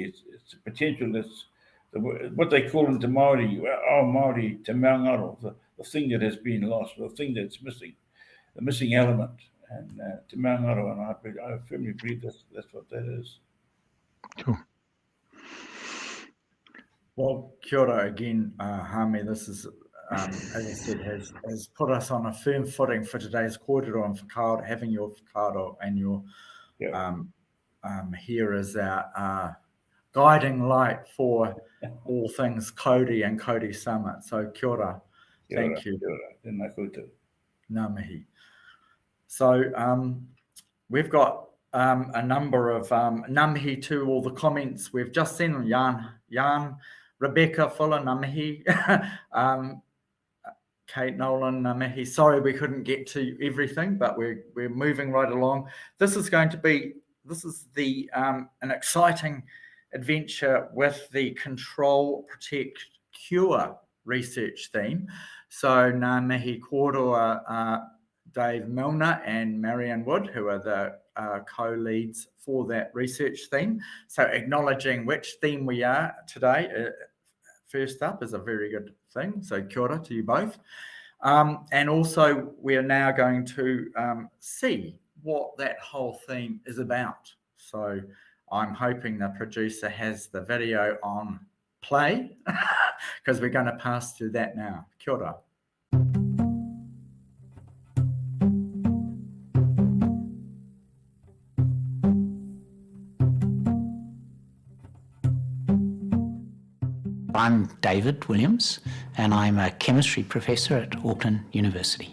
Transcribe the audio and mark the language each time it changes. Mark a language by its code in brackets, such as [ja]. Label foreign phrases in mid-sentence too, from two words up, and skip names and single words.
[en] It's a potential that's what they call into Maori, Maori [mi] te maungaro, [en] the thing that has been lost, the thing that's missing, the missing element, and [mi] te maungaro, [en] and I firmly believe that's what that is. Cool. Well, [mi] kia ora [en] again, Haami. This is, as I said, has put us on a firm footing for today's kōrero and whakaaro, having your whakaaro and your here as our guiding light for all things Cody and Cody Summit. So [mi] kia ora. [en] Thank you. [mi] Kia ora. Tēnā koutou. Ngā mihi. [en] So we've got a number of [mi] ngā mihi [en] to all the comments we've just seen. Jan, Rebecca Fuller, [mi] ngā mihi. Kate Nolan, ngā mihi. [en] Sorry we couldn't get to everything, but we're moving right along. This is an exciting adventure with the Control, Protect, Cure research theme. So [mi] ngā mihi kōrua [en] Dave Milner and Marianne Wood, who are the co-leads for that research theme. So acknowledging which theme we are today, first up, is a very good thing. So [mi] kia ora [en] to you both. And also we are now going to see what that whole theme is about. So I'm hoping the producer has the video on play, because we're going to pass through that now. [mi] Kia ora. [en] I'm David Williams, and I'm a chemistry professor at Auckland University.